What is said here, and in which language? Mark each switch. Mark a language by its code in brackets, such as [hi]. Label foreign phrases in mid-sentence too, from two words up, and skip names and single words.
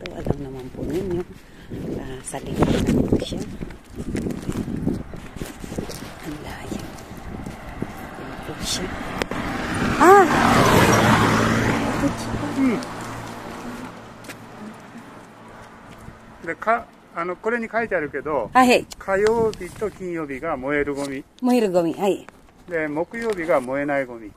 [tl] Alam naman po ninyo. Sa likod na po siya. Ang layo. Ayan po siya. [ja] でこれに書いてあるけど、はい。火曜日と金曜日が燃えるゴミ。燃えるゴミ。はい。で、木曜日が燃えないゴミ。